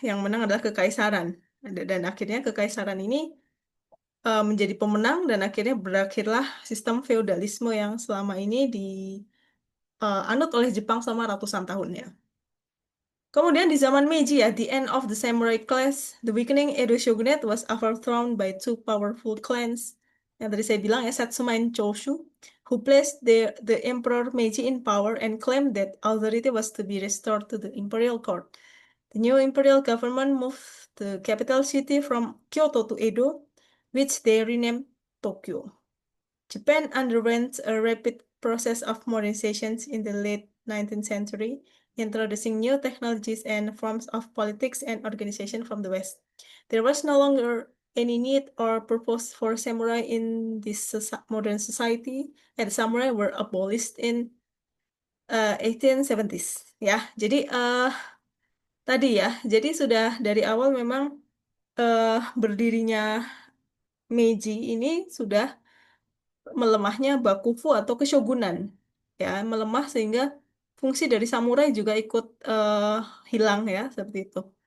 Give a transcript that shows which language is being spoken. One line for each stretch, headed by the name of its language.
Indonesian: Yang menang adalah kekaisaran. Dan akhirnya kekaisaran ini menjadi pemenang, dan akhirnya berakhirlah sistem feodalisme yang selama ini anut oleh Jepang selama ratusan tahun ya. Kemudian di zaman Meiji ya,
English: the end of the samurai class, the weakening Edo shogunate was overthrown by two powerful clans.
Indonesian: Yang tadi saya bilang ya,
English: Satsuma and Choshu, who placed the Emperor Meiji in power and claimed that authority was to be restored to the imperial court. The new imperial government moved the capital city from Kyoto to Edo, which they renamed Tokyo. Japan underwent a rapid process of modernization in the late 19th century, introducing new technologies and forms of politics and organization from the West. There was no longer any need or purpose for samurai in this modern society, and samurai were abolished in 1870s.
Indonesian: Ya, jadi tadi ya, jadi sudah dari awal memang berdirinya Meiji ini sudah melemahnya bakufu atau keshogunan, ya, melemah sehingga fungsi dari samurai juga ikut hilang ya, seperti itu.